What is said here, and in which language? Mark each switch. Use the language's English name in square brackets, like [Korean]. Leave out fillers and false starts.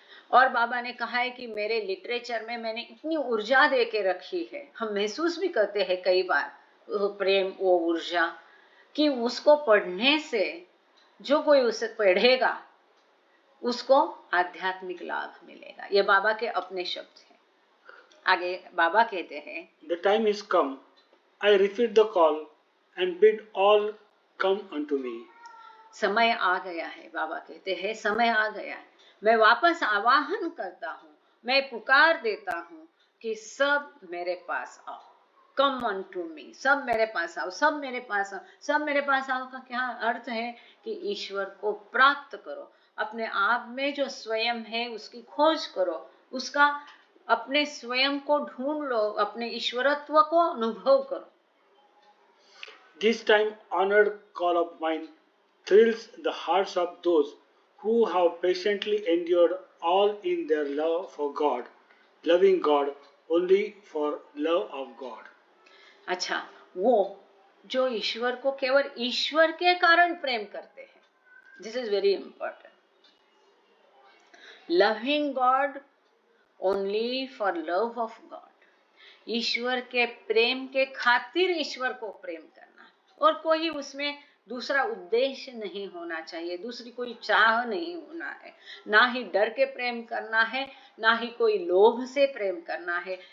[Hindi] और बाबा ने कहा है कि मेरे लिटरेचर में मैंने इतनी ऊर्जा दे के रखी है, हम महसूस भी करते हैं कई बार वो प्रेम, वो ऊर्जा, कि उसको पढ़ने से जो कोई उसे पढ़ेगा उसको आध्यात्मिक लाभ मिलेगा। ये बाबा के अपने शब्द हैं। आगे बाबा कहते हैं, [English] The time is come, I repeat the call and bid all come unto me. [Hindi] समय आ गया है, बाबा कहते हैं समय आ गया है, मैं वापस आवाहन करता हूँ, मैं पुकार देता हूँ कि सब मेरे पास आओ, [English] come on to me, [Hindi] सब मेरे पास आओ, सब मेरे पास आओ। सब मेरे पास आओ का क्या अर्थ है? कि ईश्वर को प्राप्त करो, अपने आप में जो स्वयं है उसकी खोज करो, उसका अपने स्वयं को ढूंढ लो, अपने ईश्वरत्व को अनुभव करो। [English] This time honored call of mine thrills the hearts of those who have patiently endured all in their love for God, loving God only for love of God. [Hindi] अच्छा, वो जो ईश्वर को केवल ईश्वर के कारण प्रेम करते हैं, [English] this is very important, loving God only for love of God, [Hindi] ईश्वर के प्रेम के खातिर ईश्वर को प्रेम करना, और कोई उसमें दूसरा उद्देश्य नहीं होना चाहिए, दूसरी कोई चाह नहीं होना है, ना ही डर के प्रेम करना है, ना ही कोई लोभ से प्रेम करना है।